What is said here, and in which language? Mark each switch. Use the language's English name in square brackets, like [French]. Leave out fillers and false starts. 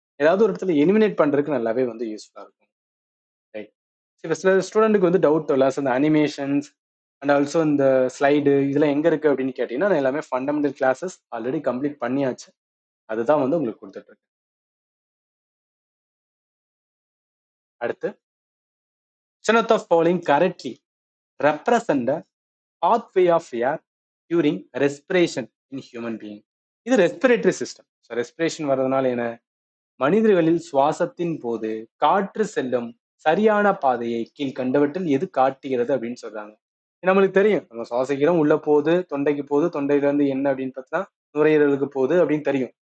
[Tamil] ஏதாவது ஒரு இடத்துல எலிமினேட் பண்றதுக்கு நல்லாவே வந்து யூஸ்ஃபுல்லா இருக்கும். ரைட். இப்போ சில ஸ்டூடெண்ட்டுக்கு வந்து டவுட் வரல. ஸோ இந்த அனிமேஷன்ஸ் அண்ட் ஆல்சோ இந்த ஸ்லைடு இதெல்லாம் எங்க இருக்கு அப்படின்னு கேட்டீங்கன்னா, நான் எல்லாமே ஃபண்டமெண்டல் கிளாஸஸ் ஆல்ரெடி கம்ப்ளீட் பண்ணியாச்சு. அதுதான் வந்து உங்களுக்கு கொடுத்துட்டு இருக்கு. [English] அடுத்து, which of the following correctly represent the pathway of air during respiration in human being? [Tamil] இது ரெஸ்பிரேட்டரி சிஸ்டம். ஸோ ரெஸ்பிரேஷன் வர்றதுனால என்ன, மனிதர்களில் சுவாசத்தின் போது காற்று செல்லும் சரியான பாதையை கீழ்கண்டவற்றில் எது காட்டுகிறது அப்படின்னு சொல்றாங்க. நம்மளுக்கு தெரியும், நம்ம சுவாசிக்கிறோம், உள்ள போகுது, தொண்டைக்கு போகுது, தொண்டையில இருந்து என்ன அப்படின்னு பார்த்தா நுரையீரலுக்கு போகுது அப்படின்னு தெரியும்.